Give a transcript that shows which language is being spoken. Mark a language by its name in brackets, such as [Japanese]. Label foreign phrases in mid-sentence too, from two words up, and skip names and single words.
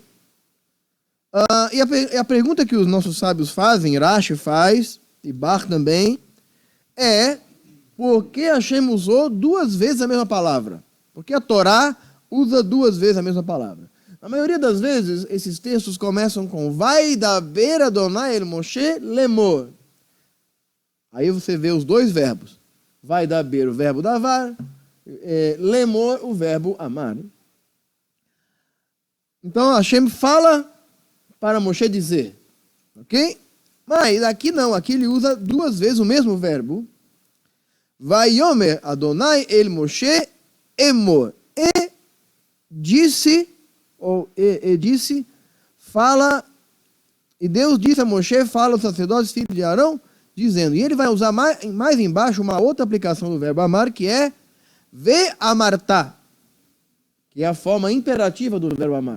[Portuguese] E a pergunta que os nossos sábios fazem, Rashi faz, e Bar também, é: por que Hashem usou duas vezes a mesma palavra? Porque a Torá usa duas vezes a mesma palavra. Na maioria das vezes, esses textos começam com [Hebrew] וידבר אדני אל משה לאמר. [Portuguese] Aí você vê os dois verbos. Vaidaber, o verbo davar, lemor, o verbo amar. Então, Hashem fala para Moshe dizer. Ok? Mas aqui não, aqui ele usa duas vezes o mesmo verbo. [Hebrew] ויאמר אדני אל משה אמר. [Portuguese] E disse, fala, e Deus disse a Moshe, fala aos sacerdotes, filhos de Arão, dizendo, e ele vai usar mais embaixo uma outra aplicação do verbo amar, que é ve'amartá, que é a forma imperativa do verbo amar.